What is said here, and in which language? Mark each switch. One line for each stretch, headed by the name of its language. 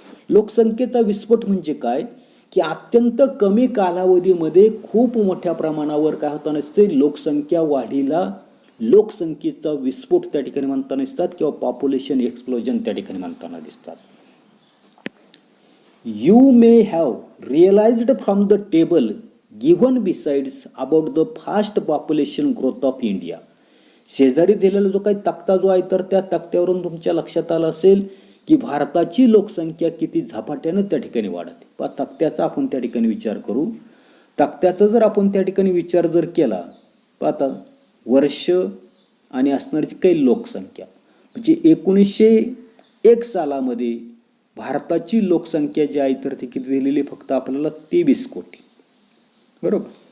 Marathi: लोकसंख्येचा विस्फोट म्हणजे काय की अत्यंत कमी कालावधीमध्ये खूप मोठ्या प्रमाणावर काय होताना असते लोकसंख्या वाढीला लोकसंख्येचा विस्फोट त्या ठिकाणी म्हणताना दिसतात किंवा पॉप्युलेशन एक्सप्लोजन त्या ठिकाणी म्हणताना दिसतात.
English: You may have realized from the table given besides about the fast population growth of India.
Marathi: शेजारी दिलेला जो काही तक्ता जो आहे तर त्या तक्त्यावरून तुमच्या लक्षात आलं असेल की भारताची लोकसंख्या किती झपाट्यानं त्या ठिकाणी वाढते. तक्त्याचा आपण त्या ठिकाणी विचार करू. तक्त्याचा जर आपण त्या ठिकाणी विचार जर केला आता वर्ष आणि असणारी काही लोकसंख्या म्हणजे 1901 सालामध्ये भारताची लोकसंख्या जी आहे तर ती किती दिलेली फक्त आपल्याला 23 कोटी बरोबर.